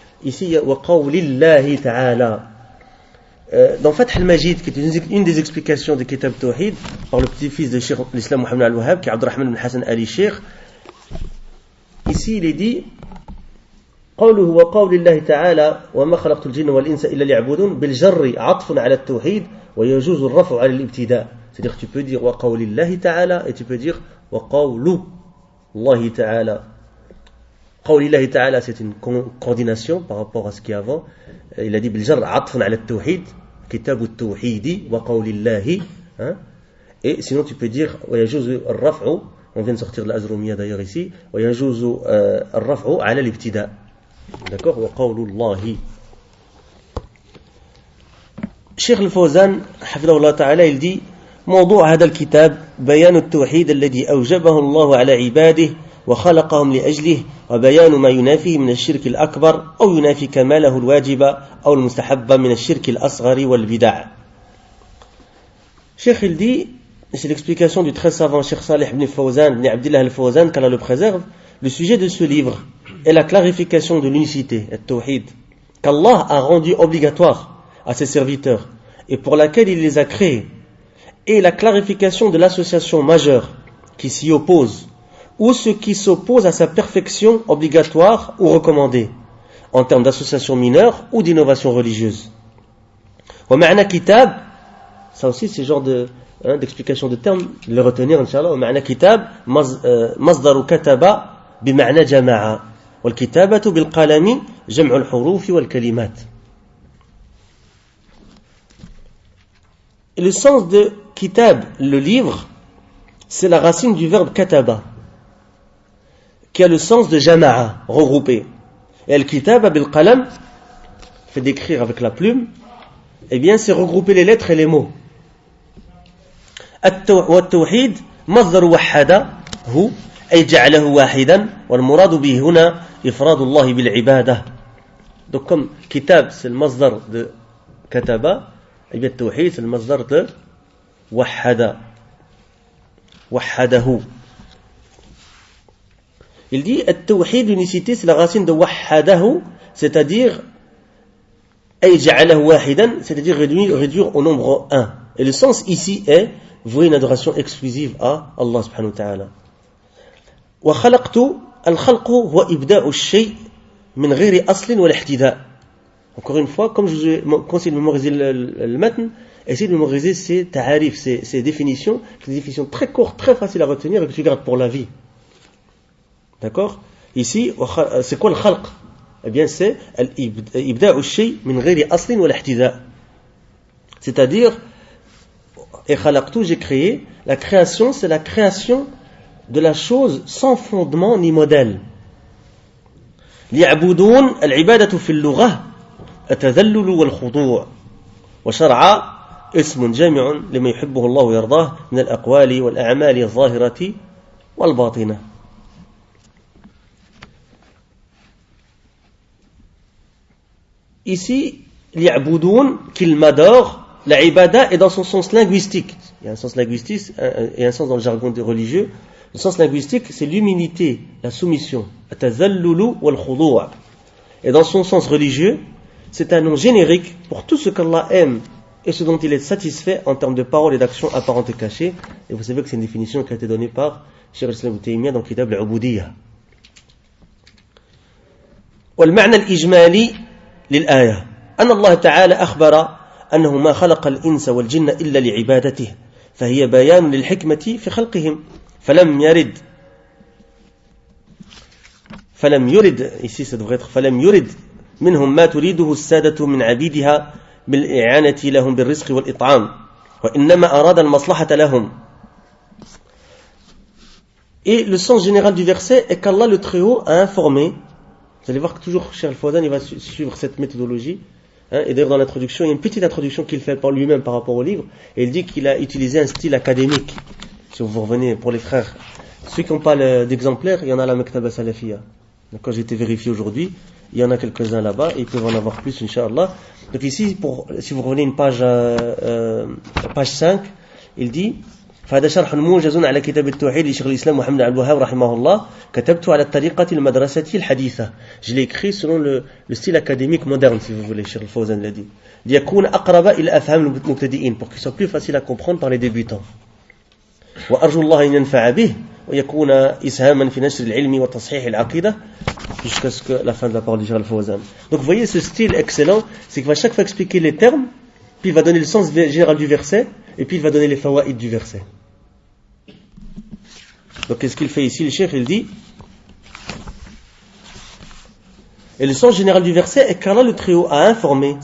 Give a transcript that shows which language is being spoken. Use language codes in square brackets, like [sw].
[fr] Ici, il y a wa qawlillahi ta'ala. Dans Fath al-Majid, qui est une des explications de Kitab Tawhid, par le petit-fils de Cheikh l'Islam Mohammed al-Wahhab, qui est Abdurrahman ibn Hassan Ali Sheikh, ici il est dit [ar] قوله وقول الله تعالى وما خلقت الجن والإنس إلا ليعبدون بالجر عطف على التوحيد ويجوز الرفع على الابتداء. [fr] C'est-à-dire que tu peux dire [ar] وقول الله تعالى [fr] et tu peux dire وقول الله تعالى. [ar] قول الله تعالى [fr] c'est une coordination par rapport à ce qui est avant. Il a dit [ar] بالجر عطف على التوحيد كتاب التوحيد وقول الله. [fr] Et sinon tu peux dire ويجوز الرفع, on vient de sortir de l'Azrumiyya d'ailleurs ici, [ar] ويجوز الرفع على الابتداء. [fr] D'accord, [ar] وقول الله. Cheikh al-Fawzan حفظه الله تعالى [fr] il dit [ar] موضوع هذا الكتاب بيان التوحيد الذي أوجبه الله على عباده وخلقهم لأجله وبيان ما ينافيه من الشرك الأكبر أو ينافي كماله الواجب أو المستحب من الشرك الأصغر والبدع. [fr] Cheikh il dit, c'est l'explication du très savant Cheikh Salih ibn Fawzan ibn Abdullah al-Fawzan, qu'Allah le préserve. Le sujet de ce livre est la clarification de l'unicité, al-Tawhid, qu'Allah a rendu obligatoire à ses serviteurs et pour laquelle il les a créés, et la clarification de l'association majeure qui s'y oppose, ou ce qui s'oppose à sa perfection obligatoire ou recommandée, en termes d'association mineure ou d'innovation religieuse. [ar] Wa ma'na kitab, [fr] ça aussi c'est genre d'explication de termes, de le retenir, Inch'Allah. [ar] Wa ma'na kitab, masdaru kataba, بمعنى جماعة والكتابة بالقلم جمع الحروف والكلمات. [fr] Et le sens de kitab, le livre, c'est la racine du verbe kataba, qui a le sens de jama'a, regrouper. Et [ar] al-kitaba bil-qalam, [fr] fait d'écrire avec la plume, eh bien c'est regrouper les lettres et les mots. [ar] At-tawhid مصدر وحد هو أي جعله واحدا والمراد به هنا إفراد الله بالعبادة. [fr] Donc comme kitab c'est le masdar de kataba, et bien tawhid c'est le masdar de wahada, wahadahu. Il dit at-tawhid, l'unicité, c'est la racine de wahadahu, c'est-à-dire [ar] أي جعله واحدا, [fr] c'est-à-dire réduire au nombre 1. Et le sens ici est vouer une adoration exclusive à Allah subhanahu wa ta'ala. [ar] وخلقت الخلق هو إبداء الشيء من غير أصل ولا احتداء. [fr] Encore une fois, comme je vous ai conseillé de mémoriser le matn, essayez de mémoriser ces ta'arif, ces définitions, des définitions très courtes, très faciles à retenir et que tu gardes pour la vie. D'accord? Ici, c'est quoi le khalq? Eh bien, c'est [ar] إبداء الشيء من غير أصل ولا احتداء. [fr] C'est-à-dire, et khalaqtu, j'ai créé. La création, c'est la création de la chose sans fondement ni modèle. [ar] ليعبدون العبادة في اللغة التذلل والخضوع وشرع اسم جامع لما يحبه الله ويرضاه من الأقوال والأعمال الظاهرة والباطنة. [fr] Ici, [ar] ليعبدون كلمة [fr] d'or, la ibada est dans son sens linguistique. Il y a un sens linguistique et un sens dans le jargon religieux. Le sens linguistique, c'est l'humilité, la soumission. [ar] At-tazallulu wal-khudu'. [fr] Et dans son sens religieux, c'est un nom générique pour tout ce qu'Allah aime et ce dont il est satisfait en termes de paroles et d'actions apparentes et cachées. Et vous savez que c'est une définition qui a été donnée par Cheikh al-Islam Ibn Taymiyyah dans Kitab al-Ubudiyya. [ar] والمعنى الإجمالي للآية أن الله تعالى أخبر أنه ما خلق الإنس والجن إلا لعبادته فهي بيان للحكمة في خلقهم فلم يرد منهم ما تريده السادة من عبيدها بالإعانة لهم بالرزق والإطعام وإنما أراد المصلحة لهم. [fr] Et le sens général du verset est qu'Allah le Très-Haut a informé. Vous allez voir que toujours Cheikh Al-Fawzan il va suivre cette méthodologie. Et d'ailleurs dans l'introduction, il y a une petite introduction qu'il fait par lui-même par rapport au livre. Et il dit qu'il a utilisé un style académique. Si vous revenez pour les frères, ceux qui n'ont pas d'exemplaire, il y en a à la Mektaba Salafiyya. Quand j'ai été vérifié aujourd'hui, il y en a quelques-uns là-bas, et ils peuvent en avoir plus, Inch'Allah. Donc ici, si vous revenez une page 5, il dit [ar] فهذا شرح موجز على كتاب التوحيد لشيخ الإسلام محمد عبد الوهاب رحمه الله كتبته على الطريقة المدرسة الحديثة. [fr] Je l'ai écrit selon le style académique moderne, si vous voulez, Cheikh Al-Fawzan l'a dit. [ar] ليكون أقرب إلى أفهام المبتدئين, [fr] pour qu'il soit plus facile à comprendre par les débutants. [ar] وأرجو الله أن ينفع به ويكون إسهاما في نشر العلم وتصحيح العقيدة [fr] jusqu'à ce que la fin de la parole de Cheikh Al-Fawzan. Donc vous voyez ce style excellent, c'est qu'il va chaque fois expliquer les termes, puis il va donner le sens général du verset, et puis il va donner les fawaïd du verset. Donc qu'est-ce qu'il fait ici le cheikh? Il dit, et le sens général du verset est qu'Allah le Très-Haut a informé.